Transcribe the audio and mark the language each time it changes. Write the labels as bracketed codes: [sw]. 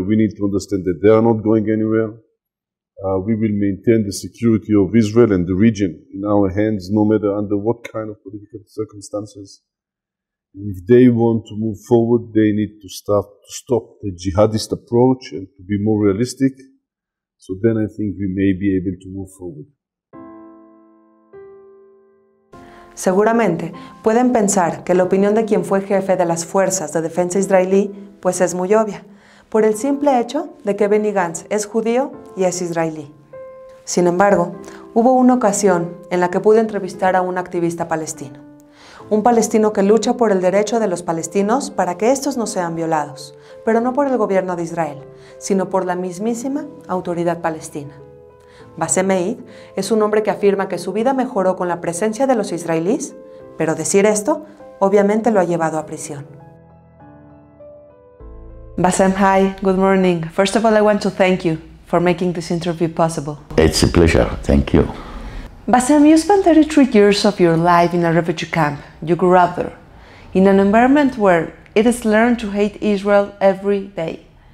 [en] We need to understand that they are not going anywhere. We will maintain the security of Israel and the region in our hands, no matter under what kind of political circumstances. If they want to move forward, they need to stop the jihadist approach and to be more realistic. So then I think we may be able to move forward. [es] Seguramente pueden pensar que la opinión de quien fue jefe de las fuerzas de defensa israelí pues es muy obvia, por el simple hecho de que Benny Gantz es judío y es israelí. Sin embargo, hubo una ocasión en la que pude entrevistar a un activista palestino. Un palestino que lucha por el derecho de los palestinos para que estos no sean violados, pero no por el gobierno de Israel, sino por la mismísima autoridad palestina. Bassem Eid es un hombre que afirma que su vida mejoró con la presencia de los israelíes, pero decir esto obviamente lo ha llevado a prisión. [en] Bassem, hi, good morning. First of all, I want to thank you for making this interview possible. It's a pleasure, thank you. Bassem, you spent 33 years of your life in a refugee camp. You grew up there, in an environment where it is learned to hate Israel every day.